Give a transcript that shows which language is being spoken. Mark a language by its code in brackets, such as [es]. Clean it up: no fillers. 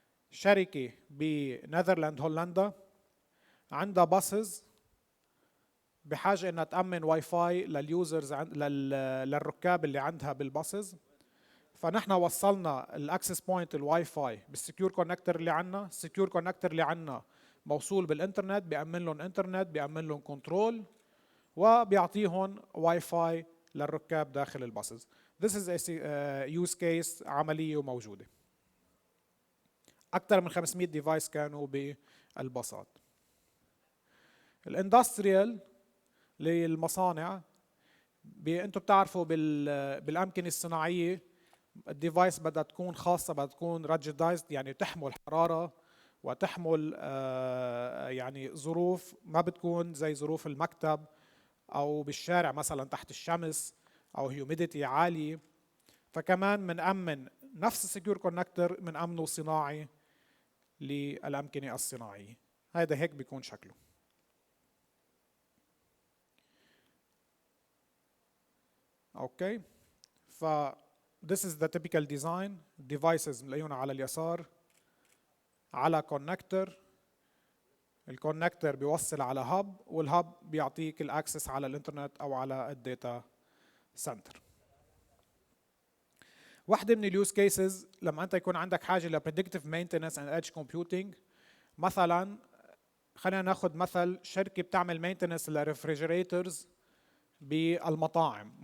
[ar] شركه بنذرلاند هولندا عندها باصز بحاجه انها تامن واي فاي لليوزرز للركاب اللي عندها بالباصز. فنحن وصلنا الاكسس بوينت الواي فاي بالسكيور كونكتور اللي عندنا. السكيور كونكتور اللي عندنا موصول بالانترنت، بيأمن لهم انترنت، بيأمن لهم كنترول، وبيعطيهم واي فاي للركاب داخل الباصز. [en] This is a use case [ar] عملية وموجودة. أكثر من 500 ديفايس كانوا بالباصات. الاندستريال للمصانع، انتم بتعرفوا بالأمكنة الصناعية الديفايس بدها تكون خاصة، بدها تكون ريجيدايزد يعني تحمل حرارة وتحمل يعني ظروف ما بتكون زي ظروف المكتب أو بالشارع مثلا تحت الشمس أو هيوميديتي عالية. فكمان منأمن نفس السكيور كونكتور منأمنه صناعي للأمكنة الصناعية. هذا هيك بيكون شكله. اوكي. [en] ف this is the typical design. [ar] devices ملاقيهم على اليسار على كونكتور. الكونكتور بيوصل على هاب، والهاب بيعطيك الاكسس على الانترنت او على الداتا سنتر. واحدة من اليوز كيسز لما انت يكون عندك حاجة ل [en] predictive maintenance and edge computing، [ar] مثلا خلينا ناخذ مثل شركة بتعمل maintenance للريفريجريتورز بالمطاعم.